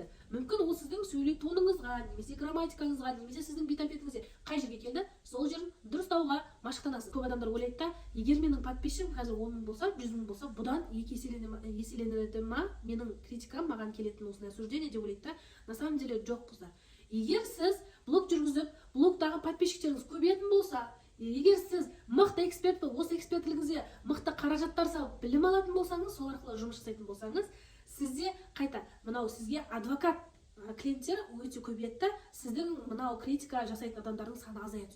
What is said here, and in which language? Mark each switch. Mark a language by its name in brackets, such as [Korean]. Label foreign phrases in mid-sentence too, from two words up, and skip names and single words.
[Kazakh] Мүмкін ол сіздің сөйлеу тоныңызға, немесе грамматикаңызға, немесе сіздің бет-әлпетіңізге қай жерге келді? Сол жерін дұрыстауға машықтанасыз. Көп адамдар ойлайды да, егер менің подписчигім қазір 10 мың болса, 100 мың болса, бұдан 2 еселенеді ма? Менің критикам маған келетін осындай осуждение деп ойлайды да. [Russian] На самом деле [Kazakh] жоқ, қыздар. Егер сіз блог жүргізіп, блогтағы подписчиктеріңіз көбейетін болса, егер сіз мықты эксперт болып, осы экспертлігіңізге мықты қаражаттар салып, білім алатын болсаңыз, сол арқылы жұмыс жасайтын болсаңыз, сізде қайта мынау сізге адвокат клиенттер өте көбейеді, сіздің мынау критика жасайтын адамдардың саны азая түседі.